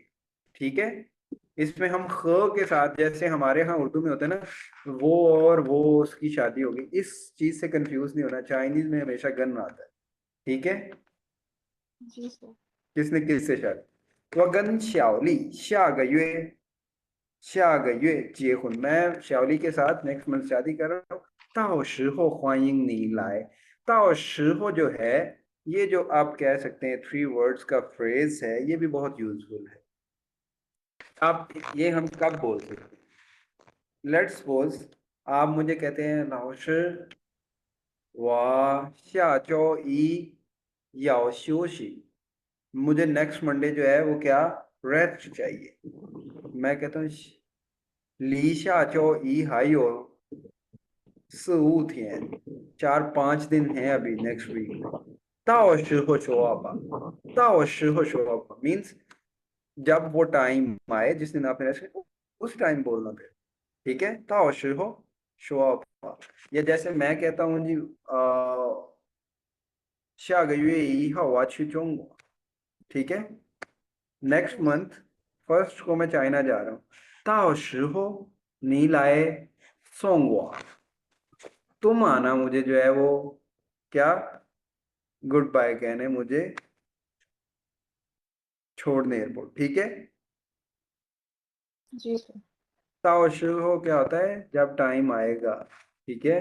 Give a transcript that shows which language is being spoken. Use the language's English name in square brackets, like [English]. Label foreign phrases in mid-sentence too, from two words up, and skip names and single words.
[Hindi] ठीक है। इसमें हम ख के साथ, जैसे हमारे यहाँ उर्दू में होता है ना, वो और वो उसकी शादी होगी, इस चीज से कंफ्यूज नहीं होना। चाइनीज में हमेशा गन आता है। ठीक है। जी सर। किसने किससे शादी? वगन श्याओली [Chinese] 下个月 结婚, [Hindi] मैं श्याओली के साथ [English] next month [Hindi] शादी कर रहा हूँ। [Chinese] 到时候欢迎你来। 到时候 [Hindi] जो है, ये जो आप कह सकते हैं 3 वर्ड्स का फ्रेज है, ये भी बहुत यूजफुल है। आप ये हम कब बोल सकते हैं? [English] let's suppose [Hindi] आप मुझे कहते हैं लाओशी [Chinese] 我下周一 [Hindi] मुझे [English] next Monday [Hindi] जो है वो क्या, रेस्ट चाहिए। मैं कहता हूँ [Chinese] 离下周一 还有4-5天, [Hindi] 4-5 दिन है अभी [English] next week [Hindi] में। [Chinese] 到时候说吧，到时候说吧 [Hindi] मीन्स जब वो टाइम आए जिस दिन आपने रेस्ट, उस टाइम बोलना फिर। ठीक है। [Chinese] 到时候说吧। [Hindi] या जैसे मैं कहता हूँ जी [Chinese] 下个月1号我要去中国। [Hindi] ठीक है। नेक्स्ट यस। [English] month first [Hindi] को मैं चाइना जा रहा हूँ। [Chinese] 到时候你来送我, [Hindi] तुम आना मुझे जो है वो क्या, [English] good bye [Hindi] कहने, मुझे छोड़ने एयरपोर्ट। ठीक है। जी सर। [Chinese] 到时候 [Hindi] क्या होता है? जब टाइम आएगा। ठीक है।